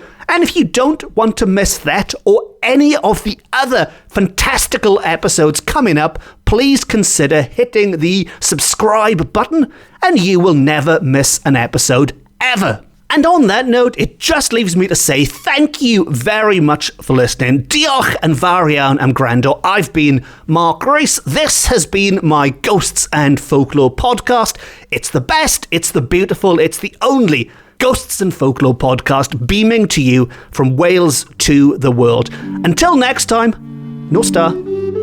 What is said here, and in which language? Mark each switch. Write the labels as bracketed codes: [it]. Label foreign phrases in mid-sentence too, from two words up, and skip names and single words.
[en] And if you don't want to miss that or any of the other fantastical episodes coming up, please consider hitting the subscribe button and you will never miss an episode ever. And on that note, it just leaves me to say thank you very much for listening. [cy] Diolch yn fawr iawn am gwrando. [en] I've been Mark Rees. This has been my Ghosts and Folklore podcast. It's the best, it's the beautiful, it's the only Ghosts and Folklore podcast beaming to you from Wales to the world. Until next time, [cy] nos da.